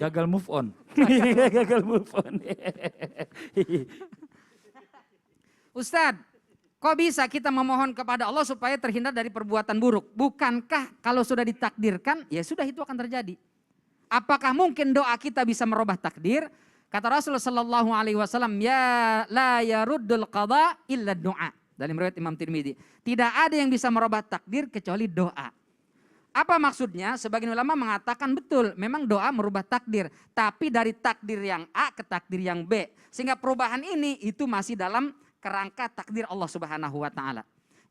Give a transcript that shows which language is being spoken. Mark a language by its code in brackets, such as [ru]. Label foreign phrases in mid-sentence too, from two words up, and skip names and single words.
[id] Gagal [en] move on. [id] Gagal [en] move on. [id] Ustadz, kok bisa kita memohon kepada Allah supaya terhindar dari perbuatan buruk? Bukankah kalau sudah ditakdirkan, ya sudah itu akan terjadi. Apakah mungkin doa kita bisa merubah takdir? Kata Rasulullah [ar] صلى الله عليه وسلم, يا لا يرد القضاء إلا الدعاء. [id] Dalam riwayat Imam Tirmidzi, tidak ada yang bisa merubah takdir kecuali doa. Apa maksudnya? Sebagian ulama mengatakan betul, memang doa merubah takdir, tapi dari takdir yang A ke takdir yang B. Sehingga perubahan ini itu masih dalam kerangka takdir Allah [ar] سبحانه وتعالى.